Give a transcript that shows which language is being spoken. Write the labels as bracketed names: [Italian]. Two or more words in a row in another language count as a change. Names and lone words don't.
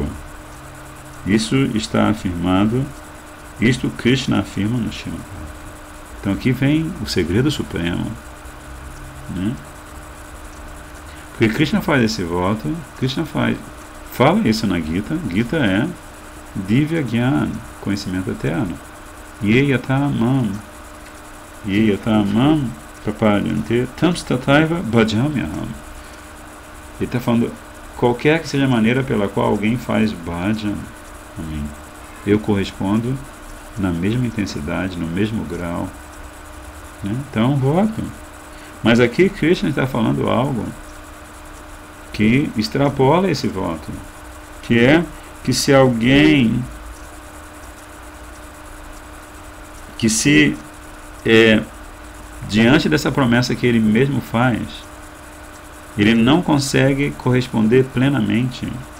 [Portuguese] Isso está afirmado, isto Krishna afirma no Srimad. Então aqui vem o segredo supremo, Porque Krishna faz esse voto, fala isso na Gita. Gita é [Sanskrit] Divya Gyan, [Portuguese] conhecimento eterno. [Sanskrit] Ye yatamam prapadyante tams tataiva bhajamyaham. [Portuguese] Ele está falando, qualquer que seja a maneira pela qual alguém faz bhajan a mim, eu correspondo na mesma intensidade, no mesmo grau. Então, voto. Mas aqui Krishna está falando algo que extrapola esse voto, que é que se alguém diante dessa promessa que ele mesmo faz, ele não consegue corresponder plenamente